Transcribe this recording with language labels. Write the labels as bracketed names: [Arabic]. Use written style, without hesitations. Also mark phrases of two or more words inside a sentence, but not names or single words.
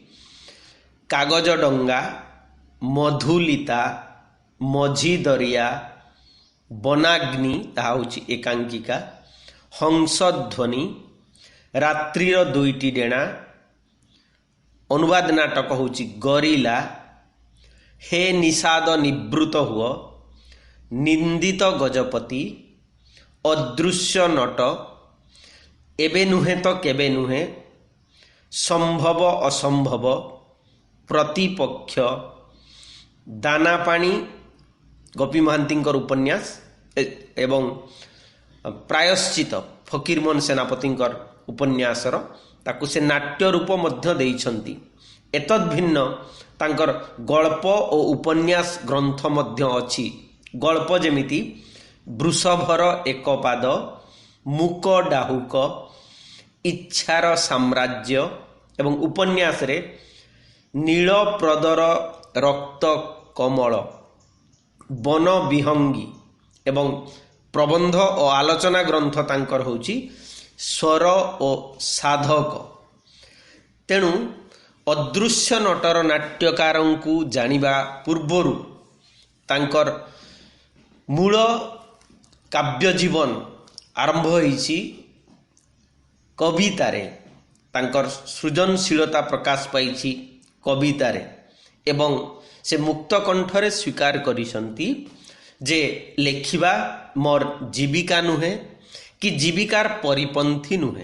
[Odia] କାଗଜ ଡଙ୍ଗା, ମଧୁଲିତା, ମଝି ଦରିଆ, ବନାଗ୍ନି ତାହା ହେଉଛି ଏକାଙ୍କିକା, ହଂସଧ୍ୱନି, ରାତ୍ରିର ଦୁଇଟି ଡେଣା, ଅନୁବାଦ ନାଟକ ହେଉଛି ଗରିଲା, ହେ ନିଷାଦ ନିବୃତ୍ତ ହୁଅ, ନିନ୍ଦିତ ଗଜପତି, ଅଦୃଶ୍ୟ ନଟ, ଏବେ ନୁହେଁ ତ କେବେ ନୁହେଁ, ସମ୍ଭବ ଅସମ୍ଭବ, ପ୍ରତିପକ୍ଷ, ଦାନାପାଣି ଗୋପୀ ମହାନ୍ତିଙ୍କର ଉପନ୍ୟାସ ଏବଂ ପ୍ରାୟଶ୍ଚିତ୍ତ ଫକୀରମୋହନ ସେନାପତିଙ୍କର ଉପନ୍ୟାସର ତାକୁ ସେ ନାଟ୍ୟ ରୂପ ମଧ୍ୟ ଦେଇଛନ୍ତି। ଏତଦ୍ ଭିନ୍ନ ତାଙ୍କର ଗଳ୍ପ ଓ ଉପନ୍ୟାସ ଗ୍ରନ୍ଥ ମଧ୍ୟ ଅଛି। ଗଳ୍ପ ଯେମିତି ବୃଷଭର ଏକ ପାଦ, ମୂକ ଡାହୁକ, ଇଚ୍ଛାର ସାମ୍ରାଜ୍ୟ ଏବଂ ଉପନ୍ୟାସ ରେ ନୀଳ ପ୍ରଦର ରକ୍ତ କମଳ, ବନ ବିହଙ୍ଗୀ ଏବଂ ପ୍ରବନ୍ଧ ଓ ଆଲୋଚନା ଗ୍ରନ୍ଥ ତାଙ୍କର ହେଉଛି ସ୍ୱର ଓ ସାଧକ। ତେଣୁ ଅଦୃଶ୍ୟ ନଟର ନାଟ୍ୟକାରଙ୍କ କୁ ଜାଣିବା ପୂର୍ବରୁ ତାଙ୍କର ମୂଳ କାବ୍ୟ ଜୀବନ ଆରମ୍ଭ ହୋଇଛି କବିତାରେ। ତାଙ୍କର ସୃଜନଶୀଳତା ପ୍ରକାଶ ପାଇଛି କବିତାରେ ଏବଂ ସେ ମୁକ୍ତ କଣ୍ଠରେ ସ୍ୱୀକାର କରିଛନ୍ତି ଯେ ଲେଖିବା ମୋର ଜୀବିକା ନୁହେଁ କି ଜୀବିକାର ପରିପନ୍ଥୀ ନୁହେଁ।